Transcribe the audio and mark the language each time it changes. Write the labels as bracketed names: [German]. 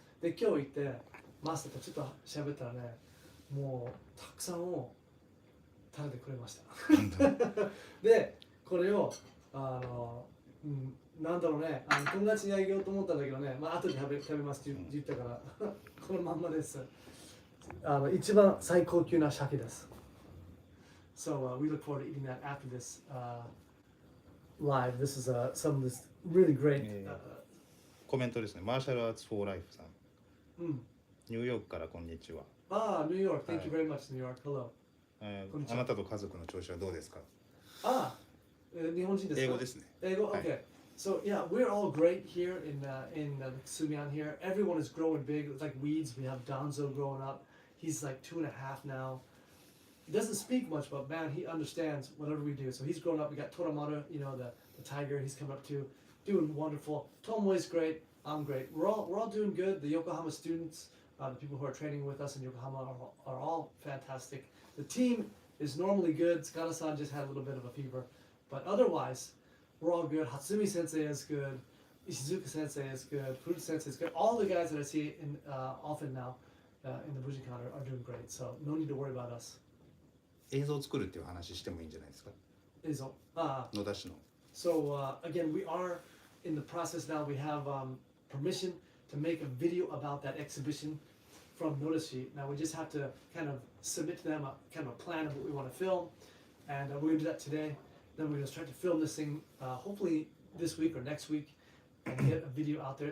[Japanese] で今日行ってマスターとちょっと喋ったらね、もうたくさんを食べてくれました。でこれをなんだろうね、友達にあげようと思ったんだけどね、後で食べますって言ったからこのまんまです。一番最高級な鮭です。 [English] So we look forward to eating that after this live. This is some of this really great. [Japanese] コメントですね。マーシャルアーツフォーライフさん。ニューヨークからこんにちは。 [English] New York. Thank you very much, New York. Hello. [Japanese] あなたと家族の調子はどうですか？日本人ですか？英語ですね。英語? [English] Okay. So yeah, we're all great here in Kasumi here. Everyone is growing big, like weeds. We have Donzo growing up. He's like 2.5 now. He doesn't speak much, but man, he understands whatever we do. So he's grown up. We got Toramaru, you know, the tiger. He's coming up too, doing wonderful. Tomoe's great. I'm great. We're all doing good. The Yokohama students, the people who are training with us in Yokohama are all fantastic. The team is normally good. Tsukada-san just had a little bit of a fever, but otherwise, we're all good. Hatsumi Sensei is good. Ishizuka Sensei is good. Furuta Sensei is good. All the guys that I see often now in the Bujinkan are doing great. So no need to worry about us. [Japanese] 映像を作るっていう話してもいいんじゃないですか？映像。野田市の。 [English] So again, we are in the process now. We have permission to make a video about that exhibition from Nodashi. Now we just have to kind of submit to them a kind of a plan of what we want to film, and we're gonna do that today. Then we're gonna start to film this thing hopefully this week or next week, and get a video out there.